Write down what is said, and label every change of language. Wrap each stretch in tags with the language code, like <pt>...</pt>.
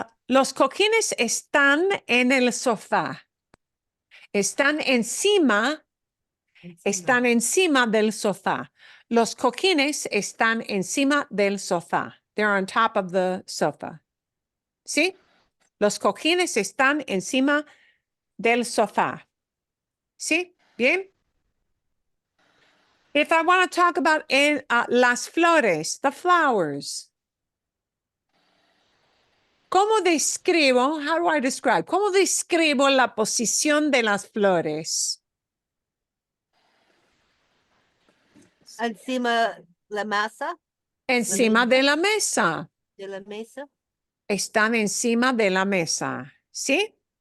<es>Los cojines están en el sofá. Están encima del sofá. Los cojines están encima del sofá.</es> <en>They're on top of the sofa.</en> <es>¿Sí? Los cojines están encima del sofá. ¿Sí? ¿Bien?</es> <en>If I want to talk about las flores, the flowers.</en> <es>¿Cómo describo?</es> <en>How do I describe?</en> <es>¿Cómo describo la posición de las flores? Encima la masa, Encima de la mesa. de la mesa. Están encima de la mesa. ¿Sí?</es>